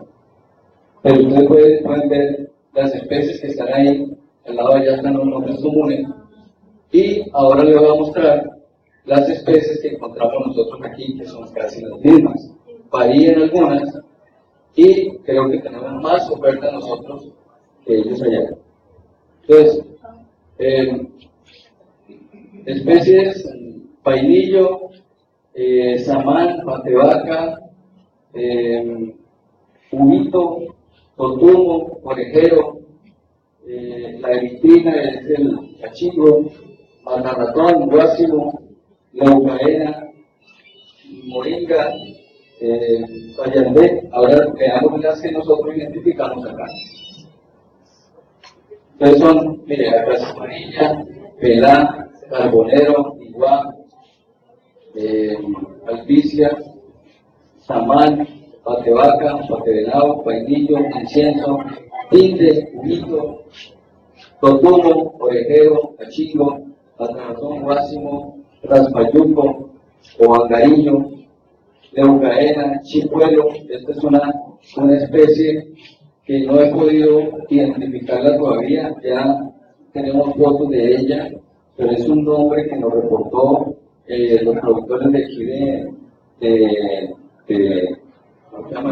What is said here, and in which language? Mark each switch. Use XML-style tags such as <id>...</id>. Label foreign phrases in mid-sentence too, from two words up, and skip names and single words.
<es>Pero ustedes pueden ver las especies que están ahí, al lado de allá están los nombres comunes, y ahora les voy a mostrar las especies que encontramos nosotros aquí, que son casi las mismas. Varían algunas, y creo que tenemos más oferta nosotros que ellos allá. Entonces, especies, painillo, samán, patevaca, humito, totumo, orejero, la eritrina es el cachingo, matarratón, guásimo, leucaena, moringa, payandé. Ahora veamos las que nosotros identificamos acá. Entonces son, mire, acá amarilla, pelá, carbonero, iguá, alpicia, samán, patevaca, patevenado, vainillo, incienso, tinte, humito, totumo, orejero, cachingo, matarratón, guásimo, raspayuco, oangarillo, leucaena, chicuelo. Esta es una especie que no he podido identificarla todavía, ya tenemos fotos de ella, pero es un nombre que nos reportó los productores de aquí ¿cómo se llama?</es>